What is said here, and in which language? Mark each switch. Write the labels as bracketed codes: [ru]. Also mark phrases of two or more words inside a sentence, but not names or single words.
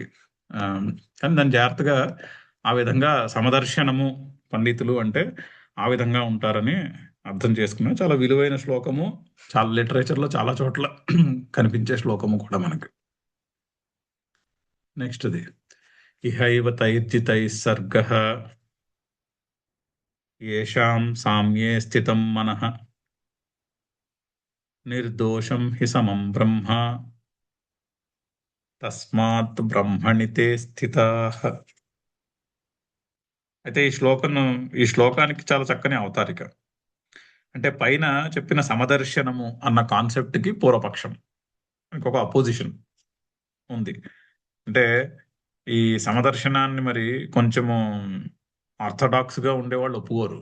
[te] ఆ, కానీ దాన్ని జాగ్రత్తగా ఆ విధంగా సమదర్శనము, పండితులు అంటే ఆ విధంగా ఉంటారని అర్థం చేసుకున్నాం. చాలా విలువైన శ్లోకము, చాలా లిటరేచర్లో చాలా చోట్ల కనిపించే శ్లోకము కూడా మనకి. [sa] నెక్స్ట్ది ఇహైవ తైర్జితై సర్గ ఏషాం సామ్యే స్థితం మనః నిర్దోషం హి సమం బ్రహ్మ తస్మాత్ బ్రహ్మణి తే స్థితాః. [te] అయితే ఈ శ్లోకానికి చాలా చక్కని అవతారిక. అంటే పైన చెప్పిన సమదర్శనము అన్న కాన్సెప్ట్కి పూర్వపక్షం, ఇంకొక అపోజిషన్ ఉంది. అంటే ఈ సమదర్శనాన్ని మరి కొంచెము ఆర్థడాక్స్గా ఉండేవాళ్ళు ఒప్పుకోరు.